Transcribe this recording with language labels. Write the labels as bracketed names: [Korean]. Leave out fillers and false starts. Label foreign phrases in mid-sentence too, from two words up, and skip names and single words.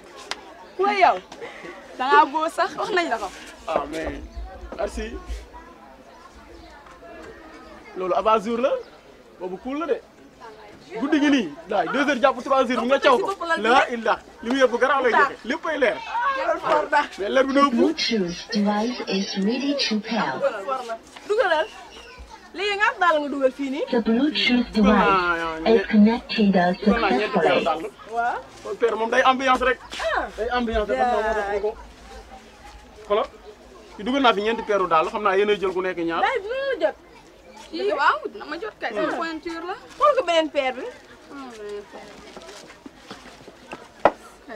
[Wolof] waaye yow da ngaa boo sax wax nañ la ko. ah [French] mais merci [Wolof] loolu avant jour la boobu cool la de guddi gi nii daay 2 heures jàpp 3 heures bi nga caw ko la illah li mu yëpp garaaw lay joxe léppay leer mais leer bi na ëpp [English] Bluetooth device is ready to pair. [Wolof] dugalal léegi nga am daal nga dugal fii nii [English] The Bluetooth device is connected [Wolof] dugal naa ñeenti peeru [English] successfully. [Wolof] dàll waaw père moom day ambiance rek day ambiance rek moo tax ko xoolal ci dugal naa fi ñeenti peeru dàll xam naa yéenay jël ku nekk ñaar daay dina la jot kii waaw dina ma jot kay. sama pointure la. xool ko beneen paire bi kay.